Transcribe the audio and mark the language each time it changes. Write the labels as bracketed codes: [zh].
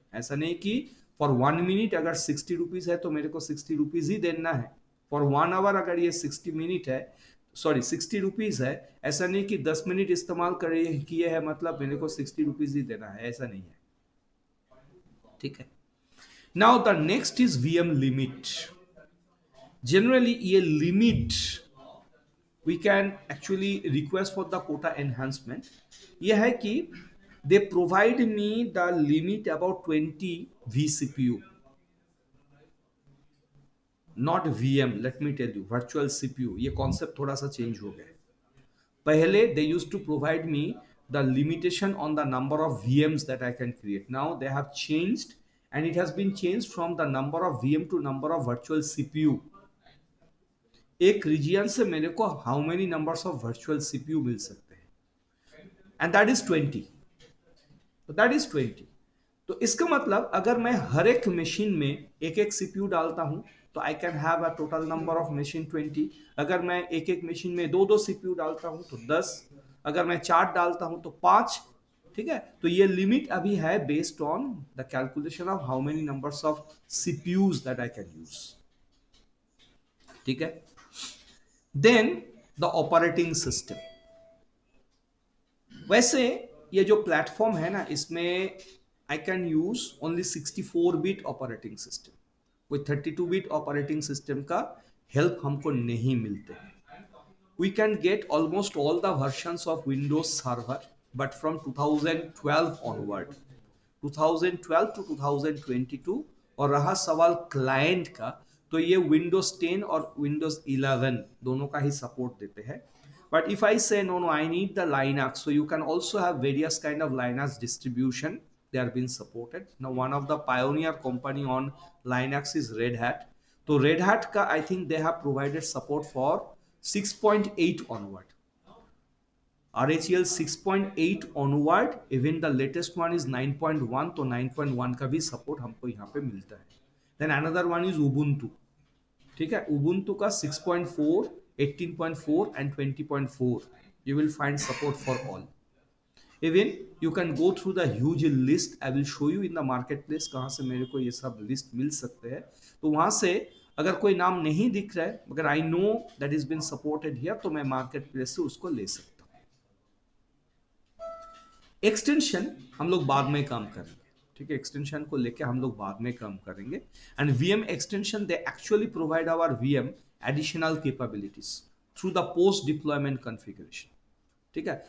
[hi] ऐसा नहीं कि फॉर 1 मिनट अगर 60 रुपीज है तो मेरे को 60 रुपीज ही देना है। [en] for 1 hour [hi] अगर ये 60 मिनट है, सॉरी 60 रुपीज है, ऐसा नहीं कि 10 मिनट इस्तेमाल करे किए है मतलब मेरे को 60 रुपीज ही देना है, ऐसा नहीं है, ठीक है। [en] Now the next is VM limit. Generally ये limit we can actually request for the quota enhancement. [hi] ये है कि [en] they provide me the limit about 20 vCPU, not VM. Let me tell you, virtual CPU ये concept [hi] थोड़ा सा change हो गया है। [en] पहले they used to provide me the limitation on the number of VMs that I can create. Now they have changed, and it has been changed from the number of VM to number of virtual CPU. [hi] एक region से मेरे को [en] how many numbers of virtual CPU [hi] मिल सकते हैं, [en] And that is 20। तो that is 20। [hi] तो इसका मतलब अगर मैं हर एक मशीन में एक एक सीपीयू डालता हूं तो [en] I can have a total number of machine 20। [hi] अगर मैं एक एक मशीन में दो दो सीपीयू डालता हूं तो 10, अगर मैं 4 डालता हूं तो 5, ठीक है। तो ये लिमिट अभी है [en] Based on the calculation of how many numbers of CPUs that I can use, ठीक है। Then the operating system, [hi] वैसे ये जो प्लेटफॉर्म है ना, इसमें [en] I can use only 64 bit operating system, [hi] कोई 32 बिट ऑपरेटिंग सिस्टम का हेल्प हमको नहीं मिलते हैं। [en] we can get almost all the versions of Windows Server, but from 2012 onward, 2012 to 2022। [hi] और रहा सवाल क्लाइंट का, तो ये Windows 10 और Windows 11 दोनों का ही सपोर्ट देते हैं। [en] But if I say no, I need the Linux, so you can also have various kind of Linux distribution. They are being supported. Now one of the pioneer company on Linux is Red Hat. [hi] So Red Hat का [en] I think they have provided support for 6.8 onward. RHEL 6.8 onward, even the latest one is 9.1, [hi] तो 9.1 का भी support हमको यहाँ पे मिलता है। [en] Then another one is Ubuntu, ठीक है। Ubuntu का 6.4, 18.4 and 20.4 you will find support for all. Even you can go through the huge list, I will show you in the marketplace [hi] कहाँ से मेरे को ये सब लिस्ट मिल सकते हैं। तो वहां से अगर कोई नाम नहीं दिख रहा है मगर [en] I know that is been supported here, [hi] तो मैं मार्केट प्लेस से उसको ले सकता हूँ। एक्सटेंशन हम लोग बाद में काम करेंगे, ठीक है। एक्सटेंशन को लेके हम लोग बाद में काम करेंगे। [en] and VM extension they actually provide our VM additional capabilities through the post deployment configuration, [hi] ठीक है।